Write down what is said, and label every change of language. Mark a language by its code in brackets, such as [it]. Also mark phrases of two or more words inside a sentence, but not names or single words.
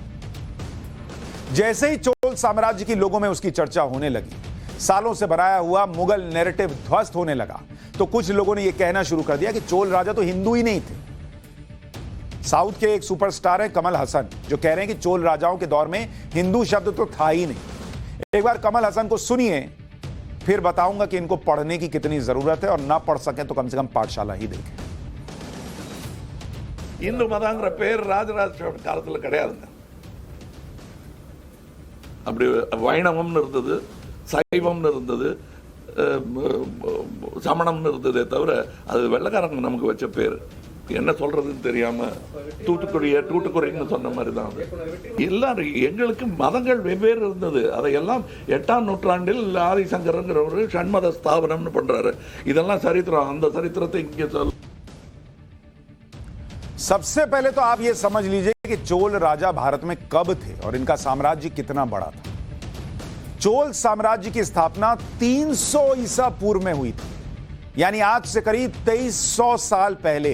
[hi] जैसे ही चोल साम्राज्य की लोगों में उसकी चर्चा होने लगी, सालों से बनाया हुआ मुगल नैरेटिव ध्वस्त होने लगा, तो कुछ लोगों ने यह कहना शुरू कर दिया कि चोल राजा तो हिंदू ही नहीं थे। साउथ के एक सुपरस्टार है कमल हसन, जो कह रहे हैं कि चोल राजाओं के दौर में हिंदू शब्द तो था ही नहीं। एक बार कमल हसन को सुनिए, फिर बताऊंगा कि इनको पढ़ने की कितनी जरूरत है, और ना पढ़ सके तो कम से कम पाठशाला ही देखें। [ta] இந்து மதங்கிற பேர் ராஜராஜ சோழன் காலத்தில் கிடையாதுங்க. அப்படி வைணவம்னு இருந்தது, சைவம்னு இருந்தது, சமணம்னு இருந்ததே தவிர அது வெள்ளக்காரங்க நமக்கு வச்ச பேர். என்ன சொல்றதுன்னு தெரியாம தூட்டுக்குறைன்னு சொன்ன மாதிரி தான். எல்லாரும் எங்களுக்கு மதங்கள் வெவ்வேறு இருந்தது. அதையெல்லாம் 8ஆம் நூற்றாண்டில் ஆதிசங்கரங்கிறவர் ஷண்மத ஸ்தாபனம்னு பண்றாரு. இதெல்லாம் சரித்திரம். அந்த சரித்திரத்தை இங்கே சொல்ல [hi] सबसे पहले तो आप यह समझ लीजिए कि चोल राजा भारत में कब थे और इनका साम्राज्य कितना बड़ा था। चोल साम्राज्य की स्थापना 300 ईसा पूर्व में हुई थी, यानी आज से करीब 2300 साल पहले।